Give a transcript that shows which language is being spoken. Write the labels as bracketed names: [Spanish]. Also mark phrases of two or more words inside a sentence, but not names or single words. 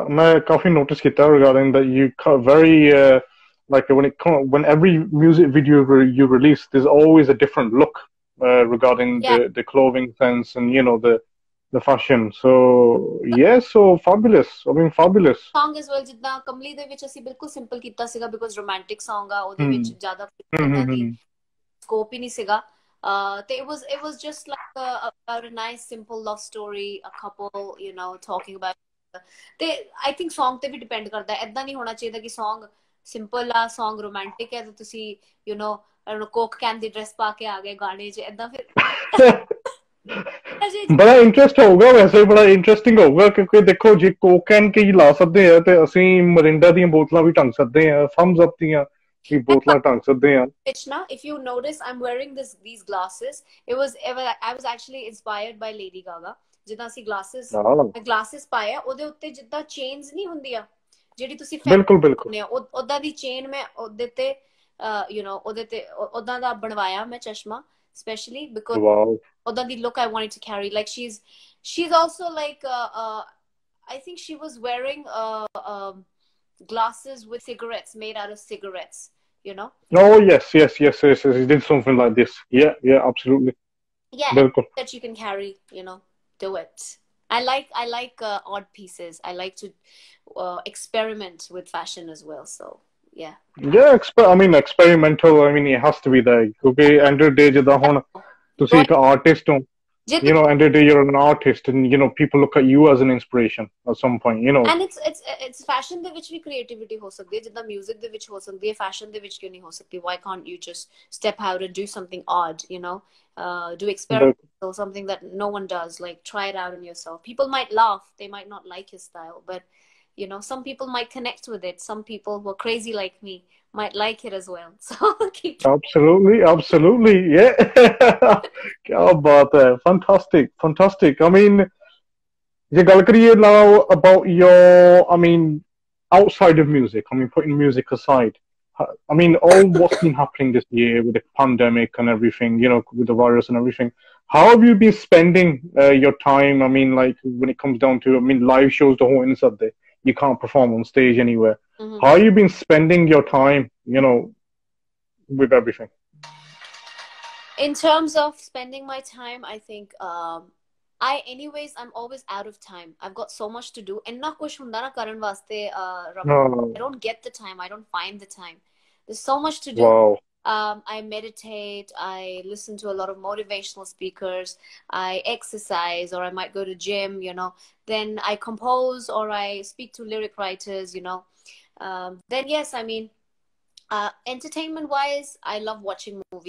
[English] I काफी noticed kita regarding that you very like when every music video you release, there's always a different look regarding Yeah. the clothing sense and the fashion. So yeah, so fabulous. I mean, fabulous. Song as well, [Punjabi] ਜਿੱਦਾਂ ਕਮਲੀ ਦੇ ਵਿੱਚ ਅਸੀਂ ਬਿਲਕੁਲ ਸਿੰਪਲ ਕੀਤਾ ਸੀਗਾ [English] because romantic song [Punjabi] ਆ ਉਹਦੇ ਵਿੱਚ Hmm. ਜ਼ਿਆਦਾ Hmm. ਇਦਾਂ Hmm. ਦੀ Hmm. scope ਹੀ ਨਹੀਂ ਸੀਗਾ ਤੇ [English] it was just like about a nice simple love story, a couple talking about [Punjabi] ਤੇ [English] I think song [Punjabi] ਤੇ ਵੀ depend ਕਰਦਾ ਹੈ ਏਦਾਂ ਨਹੀਂ ਹੋਣਾ ਚਾਹੀਦਾ ਕਿ [English] song simple [Punjabi] ਆ [English] song romantic [Punjabi] ਹੈ ਤੇ ਤੁਸੀਂ [English] I don't know [Punjabi] ਕੋਕ ਕੈਨ ਦੀ ਡਰੈਸ ਪਾ ਕੇ ਆ ਗਏ ਗਾਣੇ 'ਚ ਏਦਾਂ ਫਿਰ ਬੜਾ ਇੰਟਰਸਟ ਹੋਊਗਾ ਵੈਸੇ ਬੜਾ ਇੰਟਰਸਟਿੰਗ ਹੋਊਗਾ ਕਿਉਂਕਿ ਦੇਖੋ ਜੇ ਕੋਕੈਨ ਕੀ ਲਾ ਸਕਦੇ ਆ ਤੇ ਅਸੀਂ ਮਰਿੰਡਾ ਦੀਆਂ ਬੋਤਲਾਂ ਵੀ ਟੰਗ ਸਕਦੇ ਆ ਥੰਬਸ ਅਪ ਦੀਆਂ ਵੀ ਬੋਤਲਾਂ ਟੰਗ ਸਕਦੇ ਆ [English] Now, if you notice, I'm wearing these glasses. I was actually inspired by Lady Gaga. [Punjabi] ਜਿੱਦਾਂ ਅਸੀਂ ਹਾਂ ਗਲਾਸਿਸ ਪਾਏ ਆ ਉਹਦੇ ਉੱਤੇ ਜਿੱਦਾਂ ਚੇਨਸ ਨਹੀਂ ਹੁੰਦੀਆਂ ਜਿਹੜੀ ਤੁਸੀਂ ਬਿਲਕੁਲ ਬਿਲਕੁਲ ਪਾਉਂਦੇ ਆ ਉਦਾਂ ਦੀ ਚੇਨ ਮੈਂ ਉਹਦੇ ਤੇ ਉਹਦੇ ਤੇ ਉਦਾਂ ਦਾ ਬਣਵਾਇਆ ਮੈਂ ਚਸ਼ਮਾ [English] especially because ਵਾਓ [Punjabi] ਉਦਾਂ ਦੀ [English] look I wanted to carry. Like she's also like I think she was wearing glasses with cigarettes made out of cigarettes, you know. oh yes he did something like this yeah absolutely Yeah, and [Hindi] बिल्कुल [English] that you can carry, do it. I like odd pieces. I like to experiment with fashion as well. So yeah. yeah I mean experimental I mean it has to be there ਕਿਉਂਕਿ end of the day [Punjabi] ਜਿੱਦਾਂ ਹੁਣ ਤੁਸੀਂ [English] Roy, [Punjabi] ਇੱਕ ਆਰਟਿਸਟ ਹੋ [English] end of the day you're an artist and people look at you as an inspiration at some point. and it's fashion [Punjabi] ਦੇ ਵਿੱਚ ਵੀ creativity ਹੋ ਸਕਦੀ ਹੈ ਜਿੱਦਾਂ music ਦੇ ਵਿੱਚ ਹੋ ਸਕਦੀ ਹੈ fashion ਦੇ ਵਿੱਚ ਕਿਉਂ ਨਹੀਂ ਹੋ ਸਕਦੀ? [English] Why can't you just step out and do something odd, do experimental, something that no one does, like try it out on yourself. People might laugh, they might not like your style, but some people might connect with it. Some people who are crazy like me might like it as well. So keep Absolutely, yeah. [Hindi] क्या बात है, [English] fantastic. I mean, [Punjabi] ਇਹ ਗੱਲ ਕਰੀਏ [English] now about your, I mean, outside of music. I mean, putting music aside. I mean, all what's been happening this year with the pandemic and everything, with the virus and everything. How have you been spending your time? I mean, like when it comes down to, I mean, live shows, the whole inside there, you can't perform on stage anywhere. Mhm. How have you been spending your time, with everything? In terms of spending my time, I think I'm always out of time. I've got so much to do. And [Punjabi] ਨਾ ਕੁਝ ਹੁੰਦਾ ਨਾ ਕਰਨ ਵਾਸਤੇ, [English] Raman. Oh, I don't get the time. I don't find the time. There's so much to do. wow. I meditate, I listen to a lot of motivational speakers, I exercise, or I might go to gym, then I compose or I speak to lyric writers, then yes, I mean, entertainment wise, I love watching movies.